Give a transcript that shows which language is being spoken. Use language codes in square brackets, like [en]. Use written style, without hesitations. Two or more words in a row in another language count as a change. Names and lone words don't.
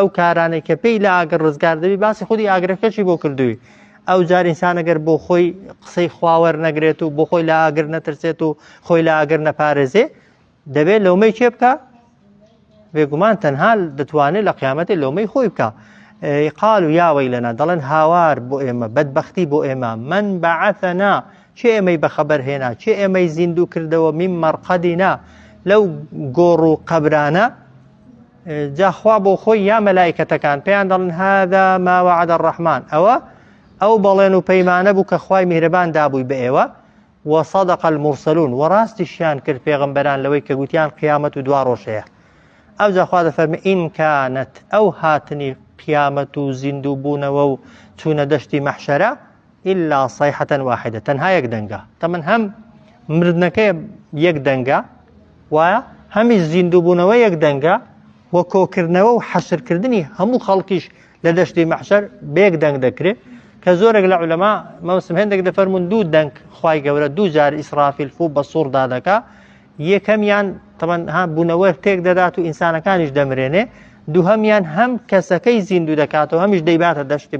[ckb] کارانەی کە پێی لە ئاگر ڕزگار دەبی باسی خودی ئاگرەکەشی بۆ کردووی ئەو جار ئینسان ئەگەر بۆ خۆی قسەی خواوەر نەگرێت و بۆ خۆی لە ئاگر نەترسێت و خۆی لە ئاگر نەپارێزێ دەبێت لەومەی چێ بکە بێگومان تەنها دەتوانێت لە قیامەتی لەومەی خۆی بکە [ar] قالوا یا وەیلەنا [ckb] دەڵێن هاوار بۆ ئێمە بەدبەختی بۆ ئێمە [ar] من بعثنا [ckb] چێ ئێمەی بەخەبەر هێنا چێ ئێمەی زیندوو کردەوە [ar] من مەرقەدینا [ckb] لەو گۆڕ و قەبرانە جاخوا بۆ خۆی یا مەلایکەتەکان پێیان دەڵێن [ar] هذا ما وعد الرحمن [ckb] ئەو بەڵێن و پەیمانە بوو کە خوای میهرەبان دابووی بە ئێوە [ar] وصدق المرسلون [ckb] وڕاستیشیان کرد پێغەمبەران لەوەی کە گوتیان قیامەت و دوا ڕۆژەیە ئەو جا خوا دەفەرمێ [ar] ئین کانت [ckb] ئەو هاتنی قیامەت و زیندوو بوونەوە و چوونە دەشتی مەحشەرە [ar] إلا صيحة واحدة [ckb] تەنها یەک دەنگە تەمەن هەم مردنەکەی یەک دەنگە وایە هەمیش زیندوو بوونەوە یەک دەنگە وە کۆکردنەوە و حەشرکردنی هەموو خەڵکیش لە دەشتی مەحشەر بەیەک دەنگ دەکرێت کە زۆرێک لە عولەما مەوسم هێندێک دەفەرمون دوو دەنگ خوای گەورە دوو جار ئیسرافیل فوو بە سوور دادەکا یەکەمیان تەمەن ها بوونەوە تێک دەدات و ئینسانەکانیش دەمرێنێ دووهەمیان هەم کەسەکەی زیندوو دەکاتەوە هەمیش دەیباتە دەشتی